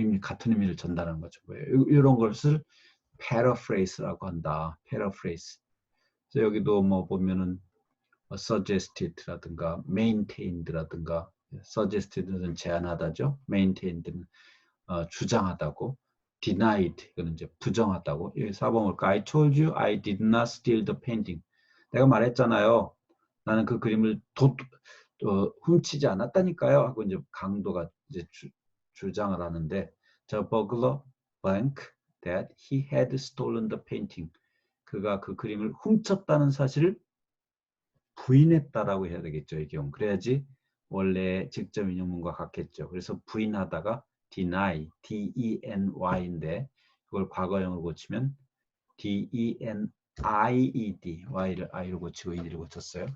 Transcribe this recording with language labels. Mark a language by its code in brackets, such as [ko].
[ko] 같은 의미를 전달하는 거죠. 이런 것을 paraphrase라고 한다. paraphrase. 그래서 여기도 뭐 보면은 suggested라든가 maintained라든가 suggested는 제안하다죠. maintained는 주장하다고. denied 이거는 이제 부정하다고. 여기 4번 볼까? [en] I told you I did not steal the painting. [ko] 내가 말했잖아요. 나는 그 그림을 훔치지 않았다니까요. 하고 이제 강도가 이제 주장을 하는데 [en] the burglar blank that he had stolen the painting. [ko] 그가 그 그림을 훔쳤다는 사실을 부인했다라고 해야 되겠죠. 이 경우. 그래야지 원래 직접 인용문과 같겠죠. 그래서 부인하다가 deny, D-E-N-Y인데 그걸 과거형으로 고치면 D-E-N-I-E-D, Y를 I로 고치고 E를 고쳤어요.